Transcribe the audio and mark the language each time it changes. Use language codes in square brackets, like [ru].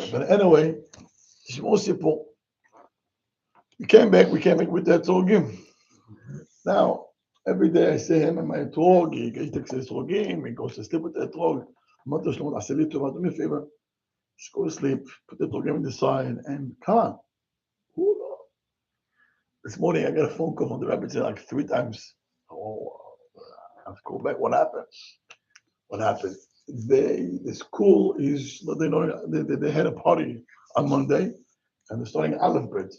[en] But anyway, [he] תשמעו סיפור. [en] We came back with that Turgim. Now, every day I see him in my Turg, he takes his Turgim, he goes to sleep with that Turg. [he] אמרתי לו, שלמה, תעשה לי טובה, [en] do me a favor. Just go to sleep, put the Turgim on the side, and come on. This morning I got a phone call from the rabbi saying like 3 times. Oh, I have to go back. What happened? The school is, they had a party on Monday, and they're starting Aleph bread.